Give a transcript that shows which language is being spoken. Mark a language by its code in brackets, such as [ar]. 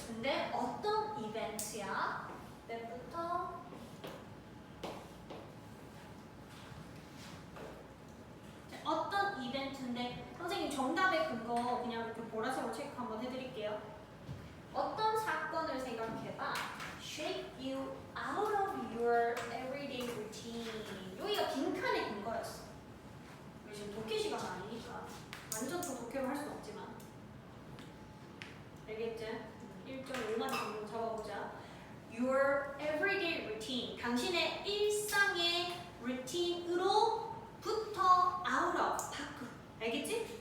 [ko] 근데 어떤 이벤트야? 때부터 어떤 이벤트인데 선생님 정답의 근거 그냥 이렇게 보라색으로 체크 한번 해드릴게요. 어떤 사건을 생각해봐. [en] Shake you out of your everyday routine. [ko] 여기가 빈칸의 근거였어. 우리 지금 독해 시간 아니니까 완전 또 독해로 할 수는 없지만 알겠지? 1.5만 정도 잡아보자. [en] Your everyday routine. [ko] 당신의 일상의 루틴으로부터 out of, 밖으로. 알겠지?